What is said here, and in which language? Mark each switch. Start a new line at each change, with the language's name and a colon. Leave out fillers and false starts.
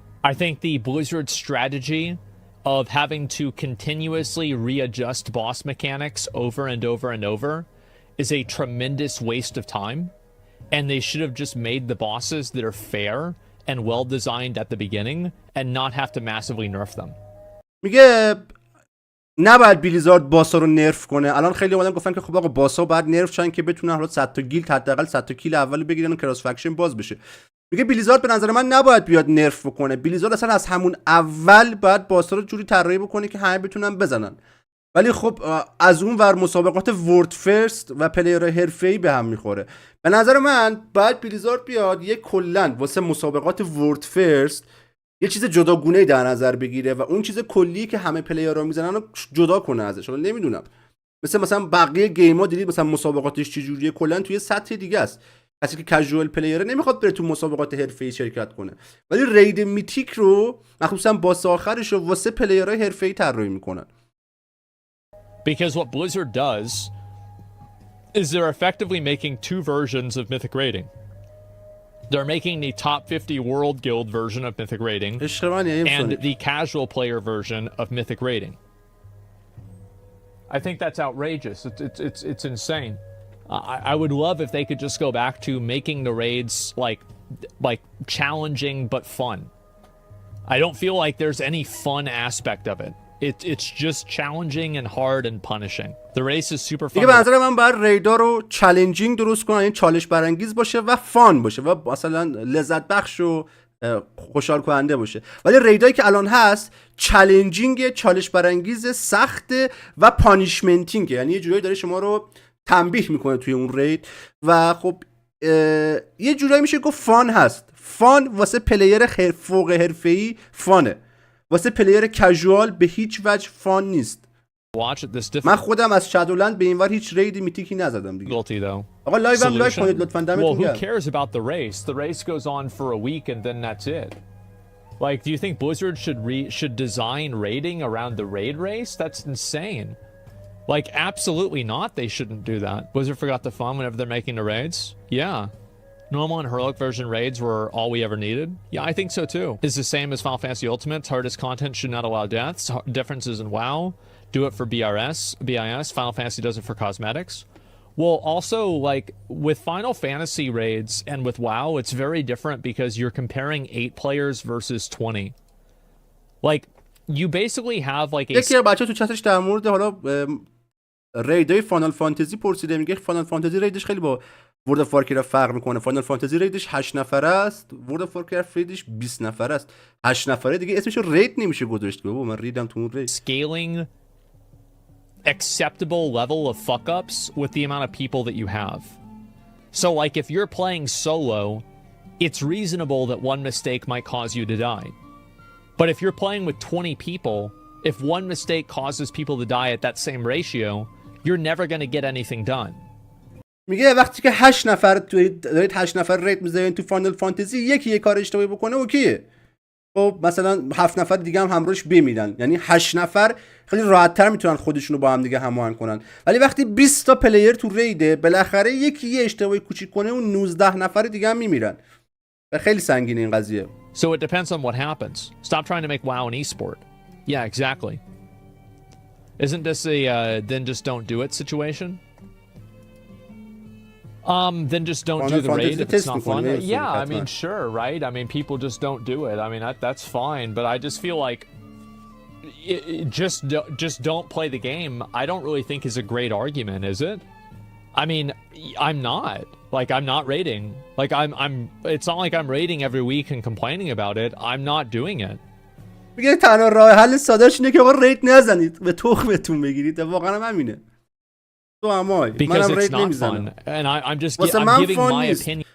English: I think the Blizzard strategy of having to continuously readjust boss mechanics over and over and over is a tremendous waste of time, and they should have just made the bosses that are fair and well designed at the beginning and not have to massively nerf them.
Persian: میگه نباید بلیزارد باسا رو نرف کنه. الان خیلی اومدن گفتن که خب آقا باسا باید نرف شن که بتونن حالا 100 تا گیلد حداقل 100 تا کیل اول بگیرن و کراس فکشن باز بشه. میگه بلیزارد به نظر من نباید بیاد نرف بکنه. بلیزارد اصلا از همون اول باید باسا رو جوری طراحی بکنه که همه بتونن بزنن. ولی خب از اون ور مسابقات ورد فرست و پلیرهای حرفه‌ای به هم میخوره. به نظر من باید بلیزارد بیاد یک کلا واسه مسابقات ورد فرست یه چیز جداگونه‌ای در نظر بگیره و اون چیز کلی که همه پلیرها میزنن رو جدا کنه ازش. حالا نمیدونم مثلا بقیه گیم‌ها دیدید مثلا مسابقاتش چجوریه، کلا توی سطح دیگه است. کسی که کژوال پلیره نمیخواد بره تو مسابقات حرفه‌ای شرکت کنه، ولی رید میتیک رو مخصوصا باس آخرش رو واسه پلیرهای حرفه‌ای طراحی میکنن.
English: Because what Blizzard does is they're effectively making two versions of Mythic raiding. They're making the top 50 World Guild version of Mythic raiding and the casual player version of Mythic raiding. I think that's outrageous. It's insane. I would love if they could just go back to making the raids like challenging but fun. I don't feel like there's any fun aspect of it. It's just challenging and hard and punishing. The race is super fun.
Persian: دیگه به نظر من باید ریدا رو چالنجینگ درست کنن، یعنی چالش برانگیز باشه و فان باشه و مثلا لذت بخش و خوشحال کننده باشه. ولی ریدایی که الان هست چالنجینگ، چالش برانگیز، سخت و پانیشمنتینگ، یعنی یه جورایی داره شما رو تنبیه میکنه توی اون رید و خب یه جورایی میشه گفت فان هست. فان واسه پلیر فوق حرفه‌ای فانه، واسه پلیر کژوال به هیچ وجه فان نیست. من خودم از شادولند به اینور هیچ رید میتیکی نزدم دیگه. آقا لایو هم لایو کنید لطفاً، دمتون گرم.
English: Well, who cares about the race? The race goes on for a week and then that's it. Like, do you think Blizzard should design raiding around the raid race? That's insane. Like, absolutely not. They shouldn't do that. Blizzard forgot the fun whenever they're making the raids? Yeah. Normal and heroic version raids were all we ever needed? Yeah, I think so too. It's the same as Final Fantasy Ultimate's hardest content should not allow deaths. Differences in WoW. Do it for BIS. Final Fantasy does it for cosmetics. Well, also, like, with Final Fantasy raids and with WoW, it's very different because you're comparing 8 players versus 20. Like, you basically have like a...
Persian: یکی بچه تو چتش در مورد حالا ریدای فانال فانتزی پرسیده، میگه فانال فانتزی ریدش خیلی با ورد اف وارکرافت فرق میکنه. فانال فانتزی ریدش 8 نفره است، ورد اف وارکرافت ریدش 20 نفره است. 8 نفره دیگه اسمش رو رید نمیشه گذاشت. بابا من ریدم تو اون رید.
English: Scaling acceptable level of fuck ups with the amount of people that you have. So like if you're playing solo, it's reasonable that one mistake might cause you to die. But if you're playing with 20 people, if one mistake causes people to die at that same ratio, you're never going to get anything done.
Persian: میگه وقتی که 8 نفر دارید 8 نفر ریت میذارین تو فانال فانتزی، یکی یه کار اشتباهی بکنه اوکیه. خب مثلا 7 نفر دیگه هم همراهش بمیرن، یعنی 8 نفر خیلی راحت‌تر میتونن خودشونو با هم دیگه هماهنگ کنن. ولی وقتی 20 تا پلیر تو ریده، بالاخره یکی یه اشتباهی کوچیک کنه اون 19 نفر دیگه هم میمیرن. خیلی سنگینه این قضیه.
English: So it depends on what happens. Stop trying to make WoW an esport. Yeah, exactly. Isn't this a then just don't do it situation? Then just don't do the raid if it's not fun. Yeah, I mean, sure, right? I mean, people just don't do it. I mean, that's fine, but I just feel like just don't play the game. I don't really think is a great argument, is it? I mean, I'm not. Like, I'm not raiding. Like, I'm it's not like I'm raiding every week and complaining about it. I'm not doing it.
Persian: میگه تنها راه حل سادهش اینه که آقا رید نزنید، به تخمتون بگیرید. واقعا همینه. تو همای منم رید نمیزنم.
English: I'm just I'm giving my opinion.